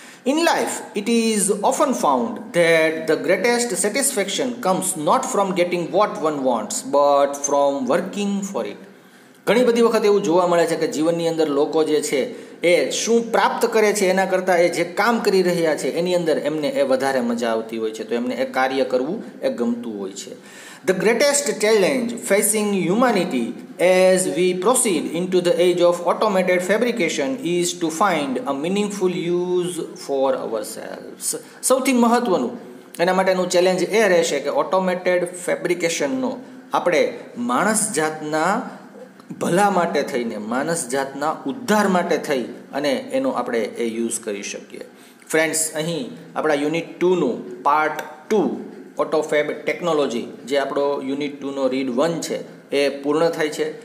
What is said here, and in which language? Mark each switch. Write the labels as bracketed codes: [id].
[en] In life it is often found that the greatest satisfaction comes not from getting what one wants but from working for it. [gu] ઘણી બધી વખત એવું જોવા મળે છે કે જીવનની અંદર લોકો જે છે એ શું પ્રાપ્ત કરે છે એના કરતાં એ જે કામ કરી રહ્યા છે એની અંદર એમને એ વધારે મજા આવતી હોય છે, તો એમને એ કાર્ય કરવું એ ગમતું હોય છે. [en] The greatest challenge facing humanity as we proceed into the age of automated fabrication is to find a meaningful use for ourselves. [gu] સૌથી મહત્વનું એના માટેનું ચેલેન્જ એ રહેશે કે ઓટોમેટેડ ફેબ્રિકેશનનો આપણે માણસ જાતના ભલા માટે થઈને, માણસ જાતના ઉદ્ધાર માટે થઈ અને એનો આપણે એ યુઝ કરી શકીએ. ફ્રેન્ડ્સ, અહીં આપણા યુનિટ 2નું પાર્ટ 2 ઓટોફેબ ટેકનોલોજી જે આપણો યુનિટ 2નો રીડ 1 છે એ પૂર્ણ થાય છે.